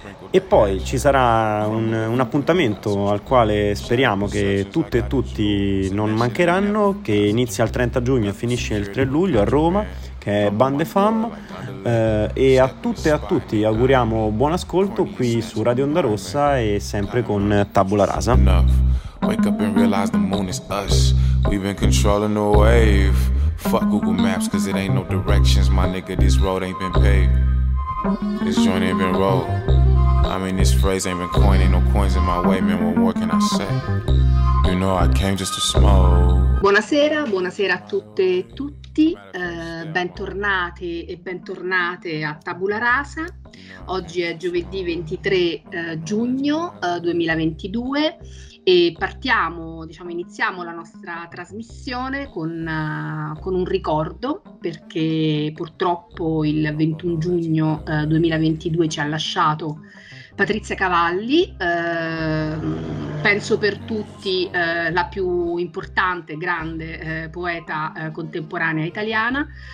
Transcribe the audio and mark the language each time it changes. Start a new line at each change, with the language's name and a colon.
Italian: E poi ci sarà un appuntamento al quale speriamo che tutte e tutti non mancheranno, che inizia il 30 giugno e finisce il 3 luglio a Roma, che è Bande Femme. E a tutte e a tutti auguriamo buon ascolto qui su Radio Onda Rossa e sempre con Tabula Rasa.
English: Wake up and realize the moon is us. We've been controlling the wave. Fuck Google Maps, cause it ain't no directions. My nigga, this road ain't been paved. This joint ain't been rolled. I mean, this phrase ain't been coined. Ain't no coins in my way, man, what more can I say? You know I came just to smoke.
Italian: Buonasera, buonasera a tutte e tutti. Bentornate e bentornate a Tabula Rasa. Oggi è giovedì 23 giugno 2022. E partiamo, diciamo, iniziamo la nostra trasmissione con un ricordo, perché purtroppo il 21 giugno 2022 ci ha lasciato Patrizia Cavalli, penso per tutti la più importante, grande poeta contemporanea italiana.